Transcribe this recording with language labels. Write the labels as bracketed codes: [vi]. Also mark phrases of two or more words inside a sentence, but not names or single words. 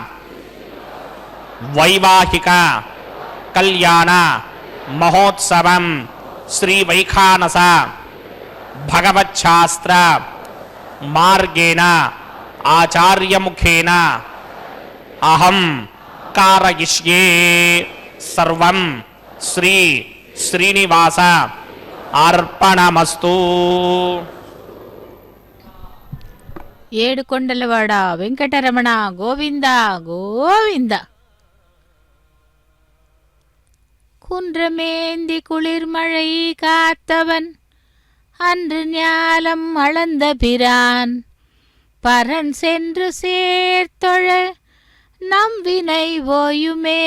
[sa] వైవాహిక కళ్యాణ మహోత్సవం శ్రీ వైఖానస భగవచ్ఛాస్త్ర మార్గేణ ఆచార్యముఖేన అహం కారయిష్యే సర్వం శ్రీ శ్రీనివాస అర్పణమస్తు. [te] ఏడుకొండలవాడ వెంకటరమణ గోవింద గోవింద. [ta] குன்றமேந்தி குளிர்மழை காத்தவன் அன்று ஞாலம் அளந்த பிரான் பரன் சென்று சேர்த்தொழ நம் வினை ஓயுமே.